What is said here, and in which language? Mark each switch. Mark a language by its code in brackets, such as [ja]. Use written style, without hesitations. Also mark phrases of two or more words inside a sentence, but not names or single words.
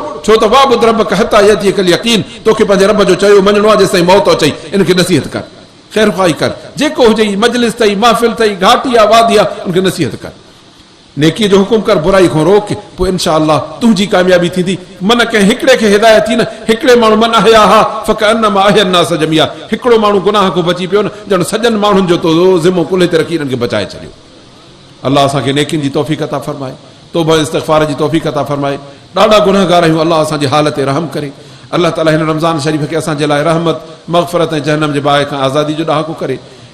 [sd] छो त [ar] واعبد ربك حتى يأتيك اليقين, [sd] तोखे पंहिंजे रब जो चयो मञणो आहे जेसिताईं मौत अचई। इनखे नसीहत कर, ख़ैर ख़्वाही कर, जेको हुजे, मजलिस अथई, महफ़िल अथई, घाटी आहे, वादी आहे, उनखे नसीहत कर, नेकीअ जो हुकुम कर, बुराई खां रोक, पोइ [ar] إن شاء الله [sd] तुंहिंजी कामयाबी थींदी। मन कंहिं हिकिड़े खे हिदायत थी न, हिकिड़े माण्हू [ar] من أحياها فكأنما أحيا الناس جميعا, [sd] हिकिड़ो माण्हू गुनाह खां बची पियो न, ॼण सॼनि माण्हुनि जो तो ज़िम्मो कुल्हे ते रखी इन्हनि खे बचाए छॾियो। अल्लाह असांखे नेकियुनि जी तौफ़ीक़ अता फरमाए, तौबा इस्तिग़फ़ार जी तौफ़ीक़ अता फरमाए। ॾाढा गुनहगार आहियूं, अल्लाह असांजी हालत ते रहम करे। अल्लाह ताला हिन रमज़ान शरीफ़ खे असांजे लाइ रहमत, मग़फ़रत ऐं जहन्नम जे बाहि खां आज़ादी जो ॾाको करे।